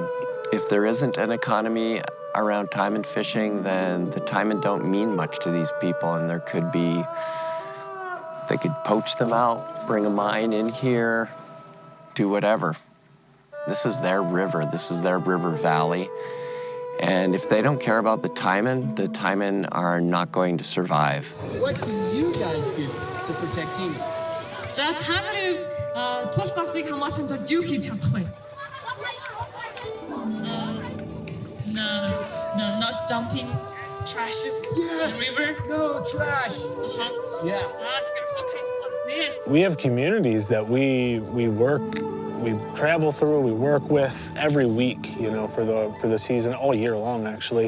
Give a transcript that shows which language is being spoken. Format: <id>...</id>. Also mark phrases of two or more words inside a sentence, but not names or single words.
<en>If there isn't an economy around taimen fishing, then the taimen don't mean much to these people, and there could be, they could poach them out, bring a mine in here, do whatever. This is their river. This is their river valley. And if they don't care about the taimen are not going to survive. What do you guys do to protect taimen?</en> <mn>За та нарын тул завсыг хамгаалахын тулд юу хийж чадах вэ?</mn> <en>Not dumping trashes in the river. No trash. Yeah. We have communities that we travel through, we work with every week, you know, for the season, all year long, actually.</en>